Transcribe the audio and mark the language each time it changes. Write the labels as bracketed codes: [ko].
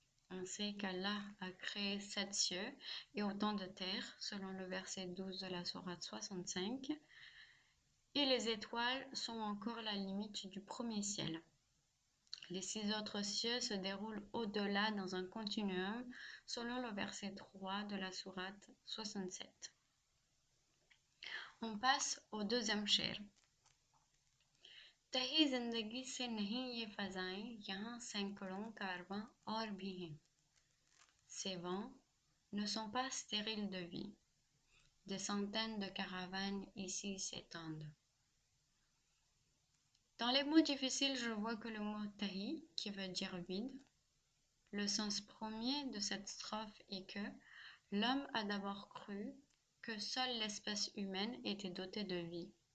[fr] On sait qu'Allah a créé 7 cieux et autant de terres, selon le verset 12 de la sourate 65, et les étoiles sont encore la limite du premier ciel. Les 6 autres cieux se déroulent au-delà dans un continuum, selon le verset 3 de la sourate 67. On passe au deuxième शेर. [ur] तही जिंदगी से नहीं ये फजाएं, यहाँ सैकड़ों कारवां और भी हैं. [fr] Ces vents ne sont pas stériles de vie. Des centaines de caravanes ici s'étendent. Dans les mots difficiles, je vois que le mot tahi, qui veut dire vide, le sens premier de cette strophe est que l'homme a d'abord cru que seule l'espèce humaine était dotée de vie.